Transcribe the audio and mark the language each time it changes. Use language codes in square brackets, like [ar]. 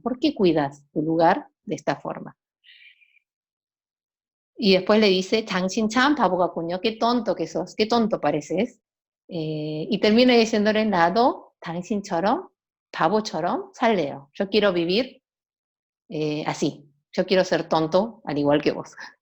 [es] ¿Por qué cuidas tu lugar de esta forma? Y después le dice, [ko] 당신 참 바보 같군요. [es] Qué tonto que sos, qué tonto pareces. Y termina diciéndole, [ko] 나도 당신처럼 바보처럼 살래요. [es] Yo quiero vivir así. Yo quiero ser tonto al igual que vos.